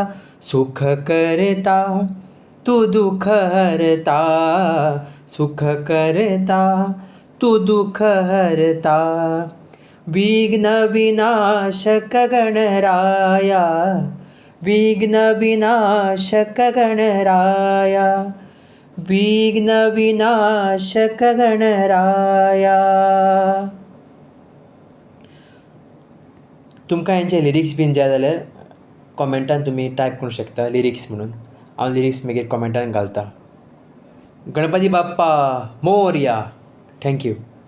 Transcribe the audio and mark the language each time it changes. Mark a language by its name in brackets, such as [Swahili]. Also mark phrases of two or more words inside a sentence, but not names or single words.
[Marathi] सुख करता, तू दुःख हरता, सुख करता, तू दुःख हरता. विघ्न विनाशक गणराया, विघ्न विनाशक गणराया, विघ्न विनाशक गणराया. [Konkani] तुमकां हेंचे लिरिक्स बीन जाय जाल्यार कॉमेंटान तुमी टायप करूंक शकता लिरिक्स म्हणून. हांव लिरिक्स मागीर कॉमेंटान घालता. [Marathi] गणपती बाप्पा मोरया. थँक्यू.